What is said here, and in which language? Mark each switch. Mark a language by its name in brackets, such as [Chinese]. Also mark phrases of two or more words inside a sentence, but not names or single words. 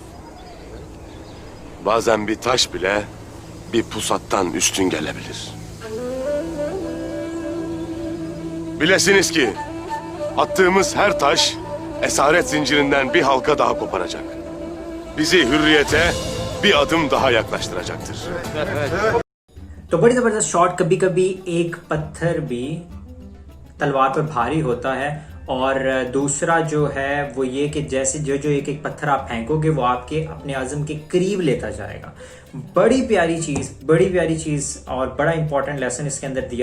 [Turkish] Bazen bir taş bile bir pusattan üstün gelebilir. Bilesiniz ki attığımız her taş esaret zincirinden bir halka daha koparacak. Bizi hürriyete bir adım daha yaklaştıracaktır. [Hindi] तो बड़ी जबरदस्त शॉट। कभी कभी एक पत्थर भी तलवार पर भारी होता है और दूसरा जो है वो ये कि जैसे जो जो एक एक पत्थर आप फेंकोगे वो आपके अपने आज़म के करीब लेता जाएगा। बड़ी प्यारी चीज़ और बड़ा [English] important lesson [Hindi] इसके अंदर दिया।